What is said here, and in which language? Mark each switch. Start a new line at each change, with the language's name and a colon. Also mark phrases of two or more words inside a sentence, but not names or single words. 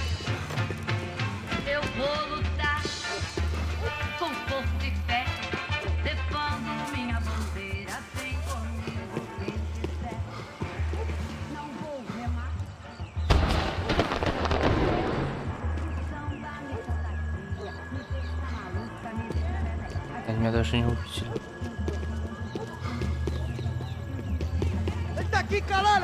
Portuguese: Eu vou lutar com força e fé, levando minha bandeira bem comigo quem quiser. Não vou remar. Samba me contagia, me deixa maluca, me deixa.
Russian: Они меня даже не увидели.
Portuguese: Ele tá aqui, caralho!